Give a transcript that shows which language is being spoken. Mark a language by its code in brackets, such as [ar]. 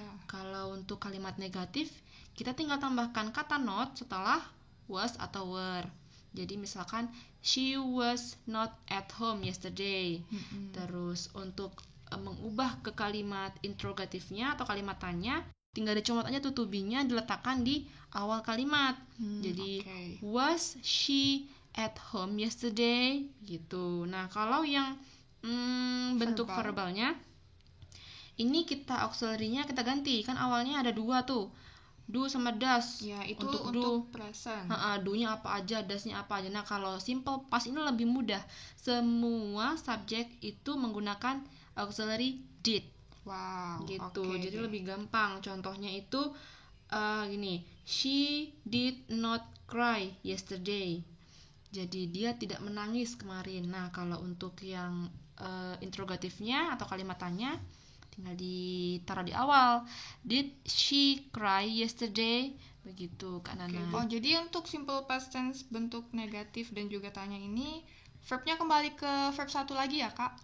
[id] Kalau untuk kalimat negatif, kita tinggal tambahkan kata not setelah was atau were. Jadi misalkan [en] she was not at home yesterday. [id] Terus untuk mengubah ke kalimat interrogatifnya atau kalimat tanya, tinggal dicomot aja tuh to be-nya diletakkan di awal kalimat. [en] Jadi was she at home yesterday gitu. [id] Nah, kalau yang bentuk verbalnya ini kita auxiliary-nya kita ganti, kan awalnya ada dua tuh, do sama does. Ya, itu untuk present. Do-nya apa aja, does-nya apa aja. Nah, kalau simple past ini lebih mudah, semua subjek itu menggunakan auxiliary did. Wow, gitu. Jadi lebih gampang. Contohnya itu gini, [en] she did not cry yesterday. [id] Jadi dia tidak menangis kemarin. Nah, kalau untuk yang interrogatifnya atau kalimat tanya, tinggal ditaruh di awal. [en] Did she cry yesterday? Begitu Kak Nana. [id] Oh, jadi untuk simple past tense bentuk negatif dan juga tanya ini verbnya kembali ke verb satu lagi ya Kak?